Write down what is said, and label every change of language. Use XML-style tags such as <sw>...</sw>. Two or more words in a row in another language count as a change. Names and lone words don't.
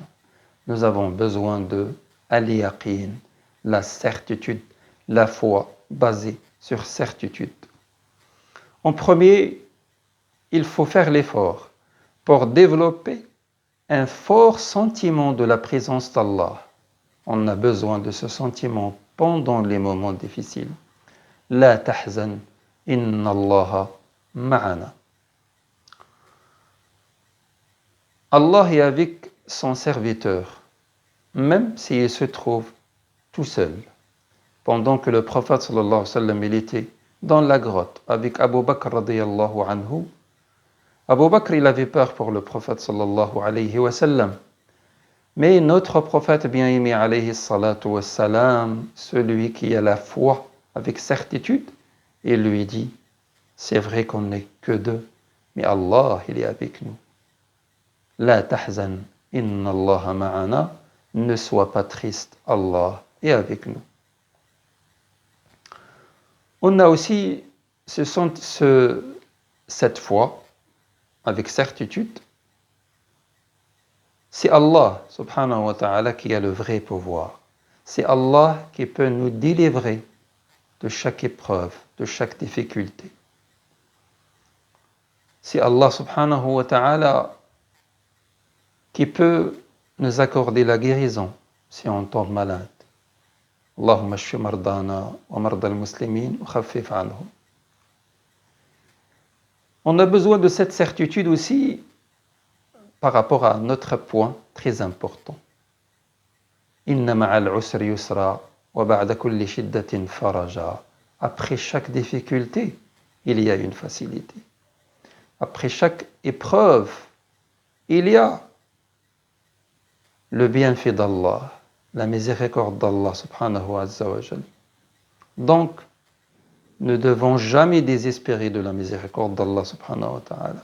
<fr>Nous avons besoin de al-yaqin, la certitude, la foi basée sur certitude. En premier, il faut faire l'effort pour développer un fort sentiment de la présence d'Allah. On a besoin de ce sentiment pendant les moments difficiles.</fr> <ar>لا تحزن إن الله معنا.</ar> <fr>Allah est avec son serviteur, même s'il se trouve tout seul. Pendant que le prophète</fr> <ar>صلى الله عليه وسلم,</ar> <fr>il était dans la grotte avec Abu Bakr</fr> <ar>رضي الله عنه,</ar> <fr>Abu Bakr, il avait peur pour le prophète</fr> <ar>صلى الله عليه وسلم.</ar> <fr>Mais notre prophète bien-aimé</fr> <ar>عليه الصلاة والسلام,</ar> <fr>celui qui a la foi avec certitude, il lui dit: c'est vrai qu'on n'est que deux, mais Allah, il est avec nous.</fr> <ar>لا تحزن إن الله معنا,</ar> <fr>ne sois pas triste, Allah est avec nous. On a aussi cette foi avec certitude. C'est Allah</fr> <ar>سبحانه وتعالى</ar> <fr>qui a le vrai pouvoir. C'est Allah qui peut nous délivrer de chaque épreuve, de chaque difficulté. C'est Allah</fr> <ar>سبحانه وتعالى</ar> <fr>qui peut nous accorder la guérison si on tombe malade.</fr> <ar>اللهم اشف مرضانا ومرضى المسلمين وخفف عنهم.</ar> <fr>On a besoin de cette certitude aussi par rapport à notre point très important.</fr> <ar>إن مع العسر يسرا وبعد كل شدة فرجا.</ar> <fr>Après chaque difficulté, il y a une facilité. Après chaque épreuve, il y a le bienfait d'Allah, la miséricorde d'Allah</fr> <ar>سبحانه وتعالى.</ar> <fr>Donc, ne devons jamais désespérer de la miséricorde d'Allah</fr> <ar>سبحانه وتعالى.</ar>